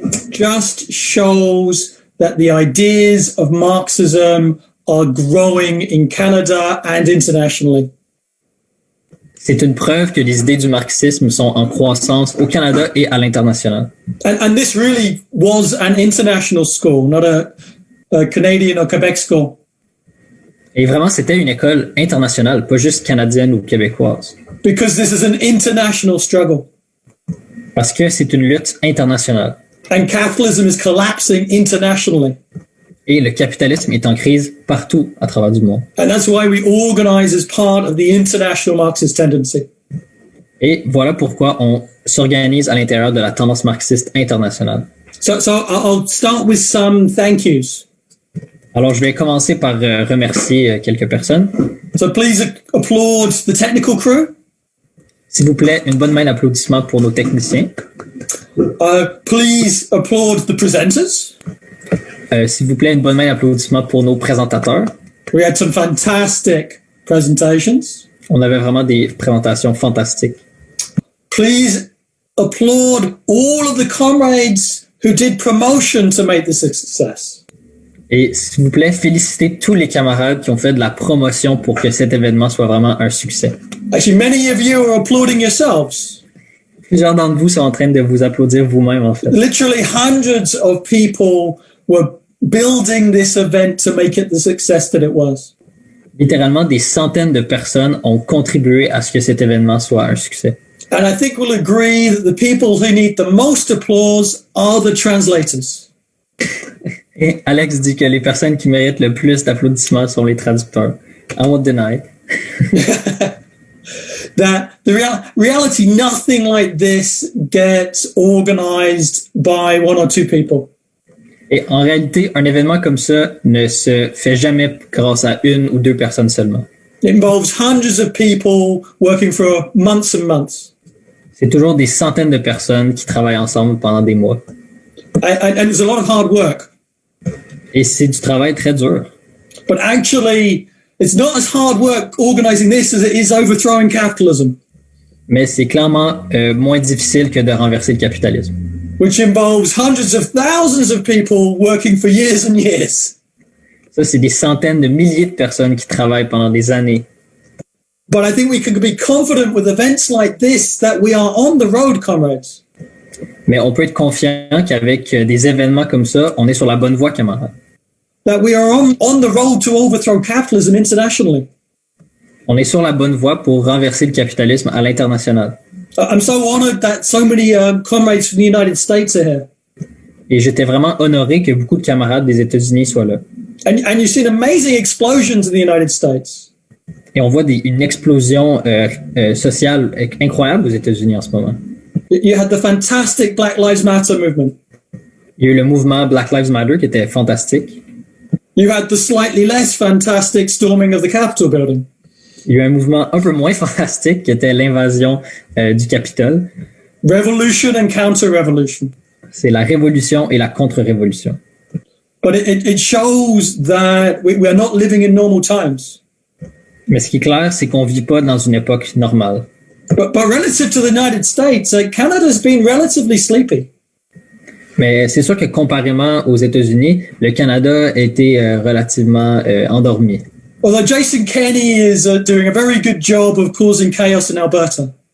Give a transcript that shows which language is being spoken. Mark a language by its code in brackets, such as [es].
[en] Just shows that the ideas of Marxism are growing in Canada and internationally. [fr] C'est une preuve que les idées du marxisme sont en croissance au Canada et à l'international. [en] And this really was an international school, not a Canadian or Quebec school. [fr] Et vraiment, c'était une école internationale, pas juste canadienne ou québécoise. [en] Because this is an international struggle. [fr] Parce que c'est une lutte internationale. [en] And capitalism is collapsing internationally. [fr] Et le capitalisme est en crise partout à travers du monde. [en] And that's why we organize as part of the international Marxist tendency. [fr] Et voilà pourquoi on s'organise à l'intérieur de la tendance marxiste internationale. [en] So I'll start with some thank yous. [fr] Alors, je vais commencer par remercier quelques personnes. [en] So please applaud the technical crew. [fr] S'il vous plaît, une bonne main d'applaudissement pour nos techniciens. [en] Please applaud the presenters. [fr] S'il vous plaît, une bonne main d'applaudissement pour nos présentateurs. [en] We had some fantastic presentations. [fr] On avait vraiment des présentations fantastiques. [en] Please applaud all of the comrades who did promotion to make this a success. [fr] Et s'il vous plaît, félicitez tous les camarades qui ont fait de la promotion pour que cet événement soit vraiment un succès. [en] Actually, many of you are applauding yourselves. [fr] Plusieurs d'entre vous sont en train de vous applaudir vous-même, en fait. [en] Literally hundreds of people were building this event to make it the success that it was. [fr] Littéralement, des centaines de personnes ont contribué à ce que cet événement soit un succès. [en] And I think we'll agree that the people who need the most applause are the translators. [fr] Et Alex dit que les personnes qui méritent le plus d'applaudissements sont les traducteurs. [en] I won't deny. That the reality, nothing like this gets organized by one or two people. [fr] Et en réalité, un événement comme ça ne se fait jamais grâce à une ou deux personnes seulement. [en] It involves hundreds of people working for months and months. [fr] C'est toujours des centaines de personnes qui travaillent ensemble pendant des mois. [en] And it's a lot of hard work. [fr] Et c'est du travail très dur. [en] But actually, it's not as hard work organizing this as it is overthrowing capitalism. [fr] Mais c'est clairement moins difficile que de renverser le capitalisme. [en] Which involves hundreds of thousands of people working for years and years. [fr] Ça, c'est des centaines de milliers de personnes qui travaillent pendant des années. [en] But I think we can be confident with events like this that we are on the road, comrades. [fr] Mais on peut être confiant qu'avec des événements comme ça, on est sur la bonne voie, camarades. [en] That we are on the road to overthrow capitalism internationally. [fr] On est sur la bonne voie pour renverser le capitalisme à l'international. [en] I'm so honored that so many comrades from the United States are here. [fr] Et j'étais vraiment honoré que beaucoup de camarades des États-Unis soient là. [en] And you've seen amazing explosions in the United States. [fr] Et on voit une explosion sociale incroyable aux États-Unis en ce moment. [en] You had the fantastic Black Lives Matter movement. [fr] Il y a eu le mouvement Black Lives Matter qui était fantastique. [en] You had the slightly less fantastic storming of the Capitol building. [fr] Il y a eu un mouvement un peu moins fantastique qui était l'invasion du Capitole. [en] Revolution and counter-revolution. [fr] C'est la révolution et la contre-révolution. [en] But it shows that we are not living in normal times. [fr] Mais ce qui est clair, c'est qu'on vit pas dans une époque normale. [en] But relative to the United States, Canada's been relatively sleepy. [fr] Mais c'est sûr que comparément aux États-Unis, le Canada a été relativement endormi. [en] Although Jason Kenney is doing a very good job of causing chaos in Alberta.